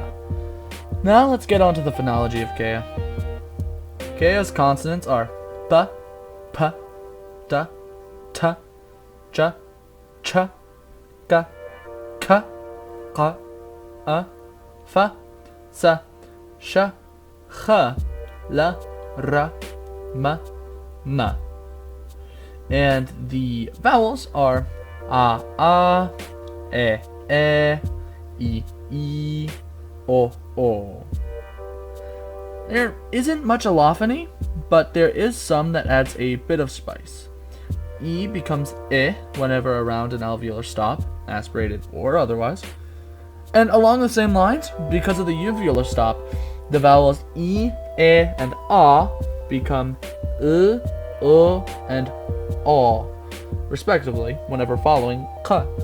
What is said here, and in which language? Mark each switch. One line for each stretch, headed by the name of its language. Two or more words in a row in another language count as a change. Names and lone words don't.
English: Now let's get on to the phonology of Kea. Kea's consonants are p, p, d, t, j, ch, g, k, q, f, s, sh, ch, l, r, m, n. And the vowels are a, e, I, o. There isn't much allophony, but there is some that adds a bit of spice. E becomes I whenever around an alveolar stop, aspirated or otherwise. And along the same lines, because of the uvular stop, the vowels I, E, and A become U, and O, respectively, whenever following K.